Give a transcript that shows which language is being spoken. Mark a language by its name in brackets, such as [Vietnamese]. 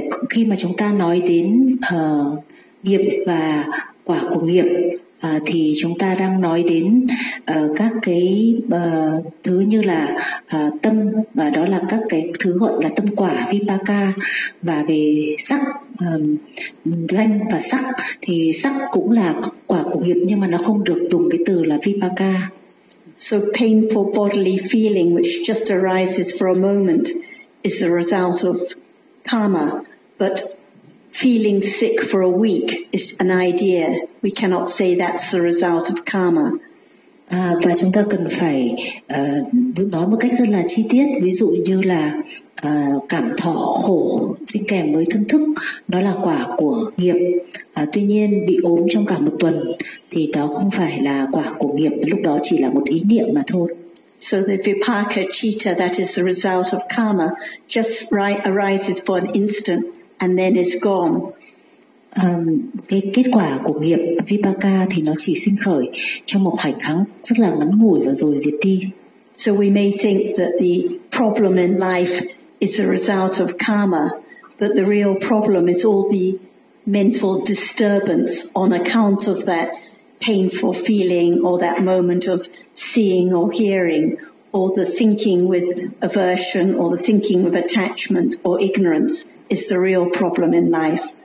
[Vietnamese] Khi mà chúng ta nói đến nghiệp và quả của nghiệp, thì chúng ta đang nói đến các cái thứ như là tâm, và đó là các cái thứ gọi là tâm quả vipaka, và về sắc, danh và sắc, thì sắc cũng là quả của nghiệp nhưng mà nó không được dùng cái từ là vipaka. [English] So painful bodily feeling which just arises for a moment is the result of karma, but feeling sick for a week is an idea. We cannot say that's the result of karma. [Vietnamese] Và chúng ta cần phải nói một cách rất là chi tiết. Ví dụ như là cảm thọ khổ sinh kèm với thân thức, đó là quả của nghiệp. Tuy nhiên bị ốm trong cả một tuần thì đó không phải là quả của nghiệp. Lúc đó chỉ là một ý niệm mà thôi. [English] So the vipaka citta that is the result of karma just arises for an instant and then it's gone. [Vietnamese] Cái kết quả của nghiệp vipaka thì nó chỉ sinh khởi trong một khoảnh khắc rất là ngắn ngủi và rồi diệt đi. [English] So we may think that the problem in life is a result of karma, but the real problem is all the mental disturbance on account of that painful feeling or that moment of seeing or hearing, or the thinking with aversion, or the thinking with attachment or ignorance is the real problem in life.